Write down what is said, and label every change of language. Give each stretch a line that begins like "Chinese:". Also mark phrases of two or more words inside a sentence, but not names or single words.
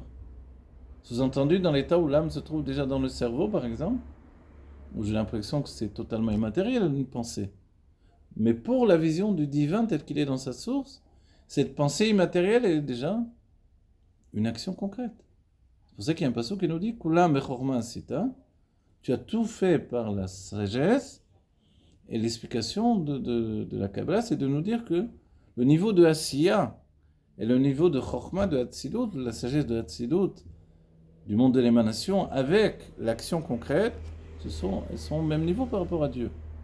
French: Sous-entendu, dans l'état où l'âme se trouve déjà dans le cerveau, par exemple, où j'ai l'impression que c'est totalement immatériel une pensée. Mais pour la vision du divin tel qu'il est dans sa source, cette pensée immatérielle est déjà une action concrète. C'est pour ça qu'il y a un passage qui nous dit
Hebrew: כולם בחכמה עשית,
French: tu as tout fait par la sagesse, et l'explication de la Kabbalah, c'est de nous dire que le niveau de Asiya et le niveau de Chorma de Hatzilut, la sagesse de Hatzilut, du monde de l'émanation, avec l'action concrète, elles sont au même niveau par rapport à Dieu.